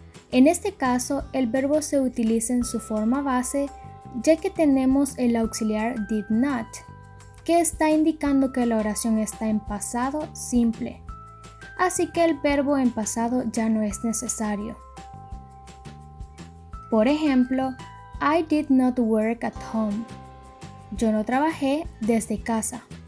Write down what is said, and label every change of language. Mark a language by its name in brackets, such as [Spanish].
[Spanish] En este caso, el verbo se utiliza en su forma base, ya que tenemos el auxiliar did not, que está indicando que la oración está en pasado simple. Así que el verbo en pasado ya no es necesario. Por ejemplo, [English] I did not work at home. [Spanish] Yo no trabajé desde casa.